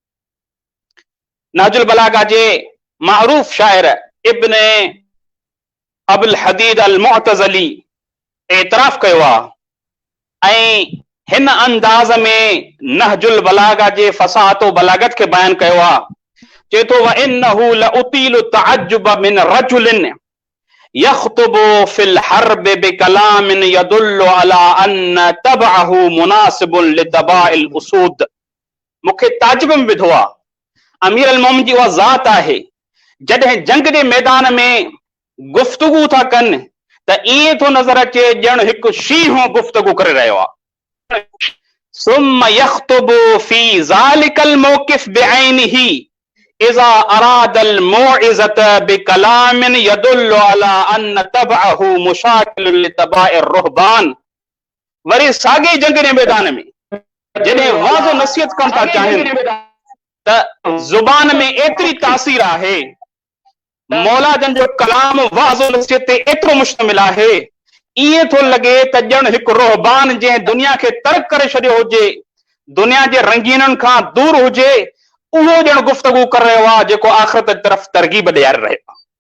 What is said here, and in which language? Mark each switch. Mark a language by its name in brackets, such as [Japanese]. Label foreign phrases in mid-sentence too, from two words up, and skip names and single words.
[Sindhi] नहजुल बलागा जे मारूफ शायर इब्न अबुल हदीद अल मुअतज़ली एतराफ़ कयो आहे ऐं हिन अंदाज़ में नहजुल बलागा जे फसाहत बलागत खे बयान कयो आहे। चए थो, [Arabic] وإنه لطويل تعجب من رجل يخطب في الحرب بكلام يدل على أن طبعه مناسب لطباع الأسود. [Sindhi] मूंखे ताजुब में विधो आहे, अमीर अल मोमिन जी उहा ज़ात आहे जॾहिं जंग जे मैदान में गुफ्तगू था कनि त ईअं थो नज़र अचे ॼण हिकु शींहुं गुफ्तगू करे रहियो आहे। [Arabic] ثم يخطب في ذلك الموقف بعينه إذا أراد الموعظة بكلام يدل على أن طبعه مشاكل لطباع الرهبان. [Sindhi] वरी साॻे जंग जे मैदान में जॾहिं वाज़ो नसीहत करण था चाहिनि त ज़ुबान में एतिरी तासीर आहे, मौला जन जो कलाम वाज़ो नसीहत ते एतिरो मुश्तमिल आहे, ईअं थो लॻे त ॼण हिकु रुहबान जंहिं दुनिया खे तर्क करे छॾियो हुजे, दुनिया जे रंगीननि खां दूर हुजे, उहो ॼण गुफ्तगू करे रहियो आहे जेको आख़िरत जी तरफ़ तरगीब ॾियारे रहियो आहे।